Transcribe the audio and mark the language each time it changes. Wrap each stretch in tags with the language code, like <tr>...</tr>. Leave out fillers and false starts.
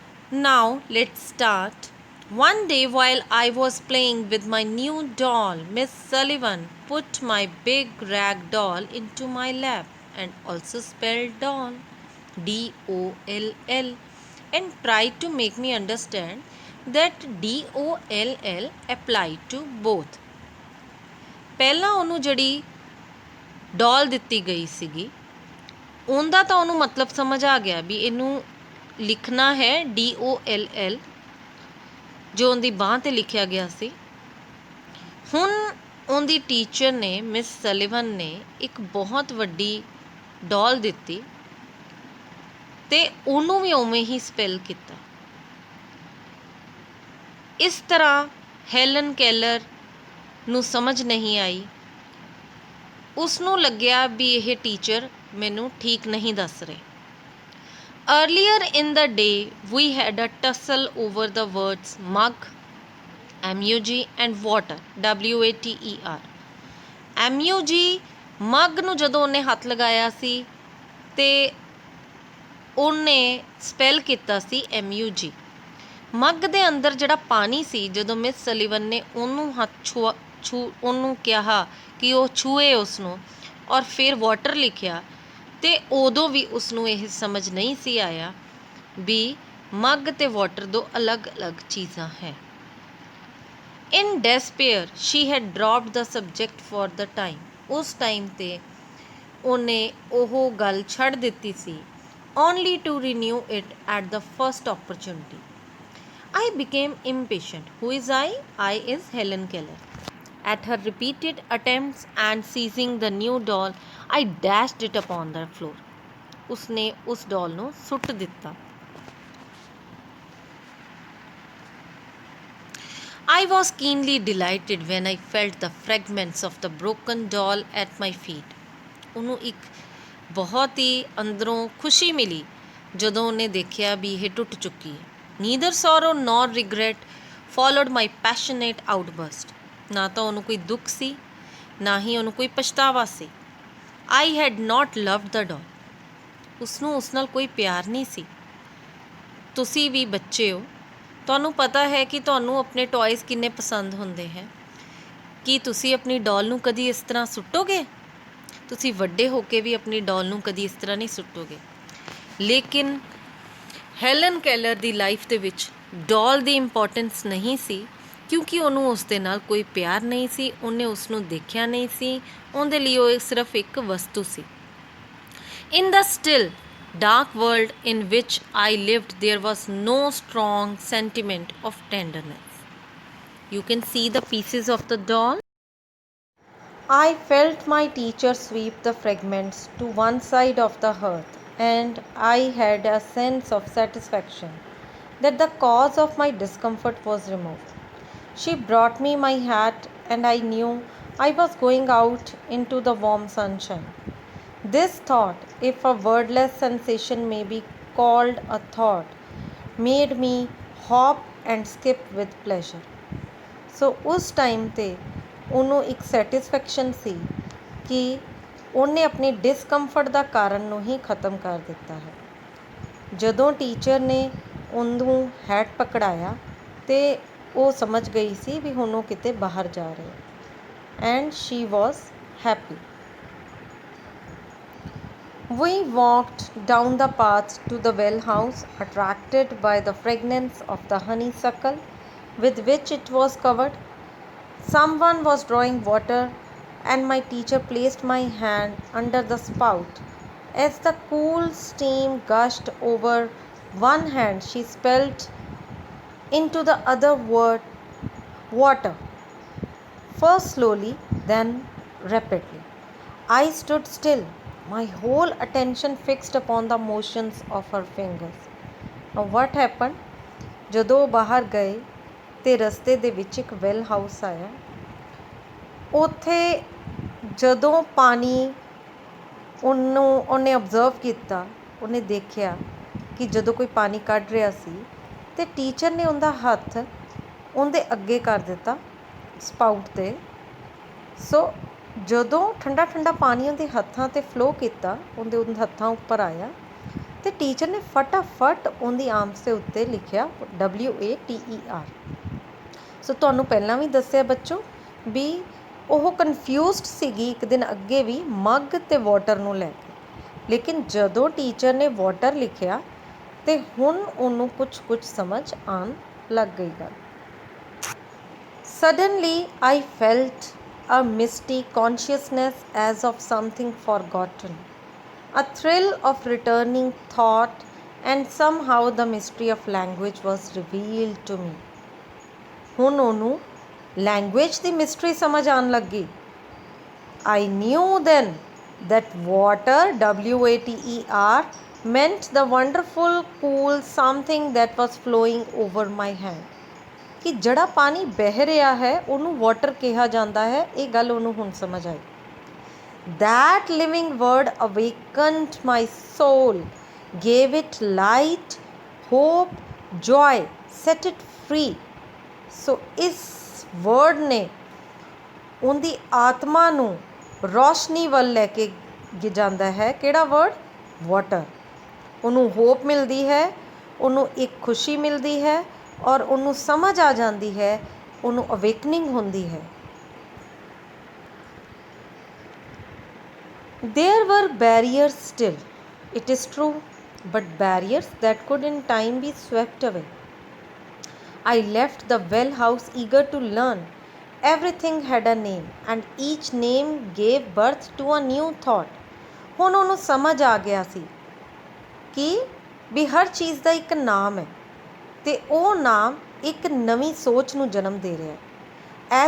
<en>Now let's start. One day while I was playing with my new doll, Miss Sullivan put my big rag doll into my lap and also spelled doll, D-O-L-L, and tried to make me understand that D-O-L-L applied to both.</en> <pa>ਪਹਿਲਾਂ ਉਹਨੂੰ ਜਿਹੜੀ ਡੋਲ ਦਿੱਤੀ ਗਈ ਸੀਗੀ ਉਹਦਾ ਤਾਂ ਉਹਨੂੰ ਮਤਲਬ ਸਮਝ ਆ ਗਿਆ ਵੀ ਇਹਨੂੰ ਲਿਖਣਾ ਹੈ D-O-L-L ਜੋ ਉਹਦੀ ਬਾਂਹ 'ਤੇ ਲਿਖਿਆ ਗਿਆ ਸੀ। ਹੁਣ ਉਹਦੀ ਟੀਚਰ ਨੇ ਮਿਸ ਸਲੀਵਨ ਨੇ ਇੱਕ ਬਹੁਤ ਵੱਡੀ ਡੋਲ ਦਿੱਤੀ ਅਤੇ ਉਹਨੂੰ ਵੀ ਉਵੇਂ ਹੀ ਸਪੈਲ ਕੀਤਾ। ਇਸ ਤਰ੍ਹਾਂ ਹੈਲਨ ਕੈਲਰ ਨੂੰ ਸਮਝ ਨਹੀਂ ਆਈ ਉਸਨੂੰ ਲੱਗਿਆ ਵੀ ਇਹ ਟੀਚਰ ਮੈਨੂੰ ਠੀਕ ਨਹੀਂ ਦੱਸ ਰਹੇ।</pa> <en>Earlier in the day, we had a tussle over the words mug, mug and water, water.</en> <pa>mug mug ਨੂੰ ਜਦੋਂ ਉਹਨੇ ਹੱਥ ਲਗਾਇਆ ਸੀ ਤੇ ਉਹਨੇ ਸਪੈਲ ਕੀਤਾ ਸੀ mug। ਮੱਗ ਦੇ ਅੰਦਰ ਜਿਹੜਾ ਪਾਣੀ ਸੀ, ਜਦੋਂ ਮਿਸ ਸਲੀਵਨ ਨੇ ਉਹਨੂੰ ਹੱਥ ਉਹਨੂੰ ਕਿਹਾ ਕਿ ਉਹ ਛੂਏ ਉਸਨੂੰ ਔਰ ਫਿਰ ਵਾਟਰ ਲਿਖਿਆ, ਤੇ ਉਦੋਂ ਵੀ ਉਸਨੂੰ ਇਹ ਸਮਝ ਨਹੀਂ ਸੀ ਆਇਆ ਵੀ ਮੱਗ ਤੇ ਵਾਟਰ ਦੋ ਅਲੱਗ-ਅਲੱਗ ਚੀਜ਼ਾਂ ਹੈ।</pa> <en>In despair she had dropped the subject for the time.</en> <pa>ਉਸ ਟਾਈਮ 'ਤੇ ਉਹਨੇ ਉਹ ਗੱਲ ਛੱਡ ਦਿੱਤੀ ਸੀ,</pa> <en>Only to renew it at the first opportunity. I became impatient. Who is I? I is Helen Keller. At her repeated attempts and seizing the new doll, I dashed it upon the floor.</en> <hi>उसने उस</hi> <pa>doll ਨੂੰ ਸੁੱਟ ਦਿੱਤਾ।</pa> <en>I was keenly delighted when I felt the fragments of the broken doll at my feet.</en> <pa>ਉਹਨੂੰ ਇੱਕ ਬਹੁਤ ਹੀ ਅੰਦਰੋਂ ਖੁਸ਼ੀ ਮਿਲੀ ਜਦੋਂ ਉਹਨੇ ਦੇਖਿਆ ਵੀ ਇਹ ਟੁੱਟ ਚੁੱਕੀ ਹੈ।</pa> <en>Neither sorrow nor regret followed my passionate outburst.</en> <pa>ਨਾ ਤਾਂ ਉਹਨੂੰ ਕੋਈ ਦੁੱਖ ਸੀ, ਨਾ ਹੀ ਉਹਨੂੰ ਕੋਈ ਪਛਤਾਵਾ ਸੀ।</pa> <en>I had not loved the doll.</en> <pa>ਉਸਨੂੰ ਉਸ ਨਾਲ ਕੋਈ ਪਿਆਰ ਨਹੀਂ ਸੀ। ਤੁਸੀਂ ਵੀ ਬੱਚੇ ਹੋ, ਤੁਹਾਨੂੰ ਪਤਾ ਹੈ ਕਿ ਤੁਹਾਨੂੰ ਆਪਣੇ ਟੋਇਸ ਕਿੰਨੇ ਪਸੰਦ ਹੁੰਦੇ ਹੈ। ਕੀ ਤੁਸੀਂ ਆਪਣੀ ਡੋਲ ਨੂੰ ਕਦੀ ਇਸ ਤਰ੍ਹਾਂ ਸੁੱਟੋਗੇ? ਤੁਸੀਂ ਵੱਡੇ ਹੋ ਕੇ ਵੀ ਆਪਣੀ ਡੋਲ ਨੂੰ ਕਦੀ ਇਸ ਤਰ੍ਹਾਂ ਨਹੀਂ ਸੁੱਟੋਗੇ। ਲੇਕਿਨ ਹੈਲਨ ਕੈਲਰ ਦੀ ਲਾਈਫ ਦੇ ਵਿੱਚ ਡੋਲ ਦੀ ਇੰਪੋਰਟੈਂਸ ਨਹੀਂ ਸੀ, ਕਿਉਂਕਿ ਉਹਨੂੰ ਉਸ ਦੇ ਨਾਲ ਕੋਈ ਪਿਆਰ ਨਹੀਂ ਸੀ, ਉਹਨੇ ਉਸ ਨੂੰ ਦੇਖਿਆ ਨਹੀਂ ਸੀ, ਉਹਦੇ ਲਈ ਉਹ ਸਿਰਫ ਇੱਕ ਵਸਤੂ ਸੀ।</pa> <en>In the still, dark world in which I lived, there was no strong sentiment of tenderness. You can see the pieces of the doll. I felt my teacher sweep the fragments to one side of the hearth, and I had a sense of satisfaction that the cause of my discomfort was removed. She brought me my hat, and I knew I was going out into the warm sunshine. This thought, if a wordless sensation may be called a thought, made me hop and skip with pleasure.</en> <pa>So ਉਸ time 'ਤੇ ਉਹਨੂੰ ਇੱਕ satisfaction ਸੀ ਕਿ ਉਹਨੇ ਆਪਣੀ discomfort ਦਾ ਕਾਰਨ ਨੂੰ ਹੀ ਖ਼ਤਮ ਕਰ ਦਿੱਤਾ ਹੈ। ਜਦੋਂ ਟੀਚਰ ਨੇ ਉਹਨੂੰ ਹੈਟ ਪਕੜਾਇਆ ਤੇ ਉਹ ਸਮਝ ਗਈ ਸੀ ਵੀ ਹੁਣ ਉਹ ਕਿਤੇ ਬਾਹਰ ਜਾ ਰਹੇ,</pa> <en>And she was happy. We walked down the path to the well house, attracted by the fragrance of the honeysuckle with which it was covered. Someone was drawing water, and my teacher placed my hand under the spout. As the cool steam gushed over one hand, she spelled into the other word water, first slowly, then rapidly. I stood still, my whole attention fixed upon the motions of her fingers. Now what happened?</en> <pa>ਜਦੋਂ ਬਾਹਰ ਗਏ ਤੇ ਰਸਤੇ ਦੇ ਵਿੱਚ ਇੱਕ well house ਆਇਆ। ਉੱਥੇ ਜਦੋਂ ਪਾਣੀ ਉਹਨੇ ਅਬਜ਼ਰਵ ਕੀਤਾ, ਉਹਨੇ ਦੇਖਿਆ ਕਿ ਜਦੋਂ ਕੋਈ ਪਾਣੀ ਕੱਢ ਰਿਹਾ ਸੀ ਤੇ ਟੀਚਰ ਨੇ ਉਹਦਾ ਹੱਥ ਉਹਦੇ ਅੱਗੇ ਕਰ ਦਿੱਤਾ ਸਪਾਊਟ 'ਤੇ। ਸੋ ਜਦੋਂ ਠੰਡਾ ਠੰਡਾ ਪਾਣੀ ਉਹਦੇ ਹੱਥਾਂ 'ਤੇ ਫਲੋ ਕੀਤਾ, ਉਹਦੇ ਹੱਥਾਂ ਉੱਪਰ ਆਇਆ ਤੇ ਟੀਚਰ ਨੇ ਫਟਾਫਟ ਉਹਦੀ ਆਰਮਸ ਦੇ ਉੱਤੇ ਲਿਖਿਆ WATER। ਸੋ ਤੁਹਾਨੂੰ ਪਹਿਲਾਂ ਵੀ ਦੱਸਿਆ ਬੱਚੋ ਵੀ ਉਹ ਕਨਫਿਊਜ਼ਡ ਸੀਗੀ ਇੱਕ ਦਿਨ ਅੱਗੇ ਵੀ ਮੱਗ ਅਤੇ ਵਾਟਰ ਨੂੰ ਲੈ ਕੇ, ਲੇਕਿਨ ਜਦੋਂ ਟੀਚਰ ਨੇ ਵਾਟਰ ਲਿਖਿਆ ਤੇ ਹੁਣ ਉਹਨੂੰ ਕੁਝ ਸਮਝ ਆਉਣ ਲੱਗ ਗਈ ਗੱਲ।</pa> <en>Suddenly I felt a misty consciousness as of something forgotten, a thrill of returning thought, and somehow the mystery of language was revealed to me.</en> <pa>ਹੁਣ ਉਹਨੂੰ ਲੈਂਗੁਏਜ ਦੀ ਮਿਸਟਰੀ ਸਮਝ ਆਉਣ ਲੱਗੀ।</pa> <en>I knew then that water, WATER, meant the wonderful cool something that was flowing over my hand.</en> <pa>ਕਿ ਜਿਹੜਾ ਪਾਣੀ ਬਹਿ ਰਿਹਾ ਹੈ ਉਹਨੂੰ ਵਾਟਰ ਕਿਹਾ ਜਾਂਦਾ ਹੈ, ਇਹ ਗੱਲ ਉਹਨੂੰ ਹੁਣ ਸਮਝ ਆਈ।</pa> <en>That living word awakened my soul, gave it light, hope, joy, set it free.</en> <pa>ਸੋ ਇਸ ਵਰਡ ਨੇ ਉਹਦੀ ਆਤਮਾ ਨੂੰ ਰੌਸ਼ਨੀ ਵੱਲ ਲੈ ਕੇ ਜਾਂਦਾ ਹੈ। ਕਿਹੜਾ ਵਰਡ? ਵਾਟਰ। ਉਹਨੂੰ ਹੋਪ ਮਿਲਦੀ ਹੈ, ਉਹਨੂੰ ਇੱਕ ਖੁਸ਼ੀ ਮਿਲਦੀ ਹੈ ਔਰ ਉਹਨੂੰ ਸਮਝ ਆ ਜਾਂਦੀ ਹੈ, ਉਹਨੂੰ ਅਵੇਕਨਿੰਗ ਹੁੰਦੀ ਹੈ।</pa> <en>There were barriers still, it is true, but barriers that could in time be swept away. I left the well house eager to learn. Everything had a name, and each name gave birth to a new thought.</en> <pa>ਹੁਣ ਉਹਨੂੰ ਸਮਝ ਆ ਗਿਆ ਸੀ ਕਿ ਵੀ ਹਰ ਚੀਜ਼ ਦਾ ਇੱਕ ਨਾਮ ਹੈ ਅਤੇ ਉਹ ਨਾਮ ਇੱਕ ਨਵੀਂ ਸੋਚ ਨੂੰ ਜਨਮ ਦੇ ਰਿਹਾ ਹੈ।</pa>